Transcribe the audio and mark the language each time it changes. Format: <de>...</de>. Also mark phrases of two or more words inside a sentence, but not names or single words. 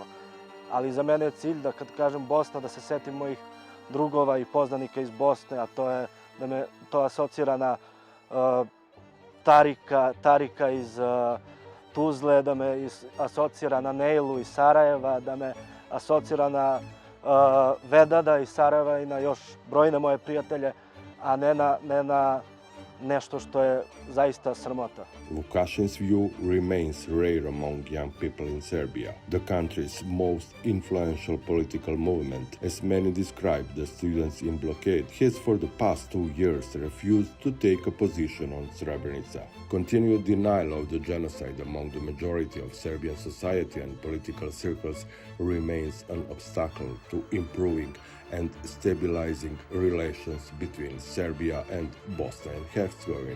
<sr>Ali za mene je cilj da kad kažem Bosna, da se setim mojih drugova i poznanika iz Bosne, a to je da me to asocira na Tarika iz Tuzle, da me asocira na Nejlu iz Sarajeva, da me asocira na Vedada iz Sarajeva i na još brojne moje prijatelje, a ne na nešto što je zaista sramota.</sr> <en>Vukašin's view remains rare among young people in Serbia, the country's most influential political movement. As many describe the students in blockade, has for the past 2 years refused to take a position on Srebrenica. Continued denial of the genocide among the majority of Serbian society and political circles remains an obstacle to improving and stabilizing relations between Serbia and Bosnia and Herzegovina.</en>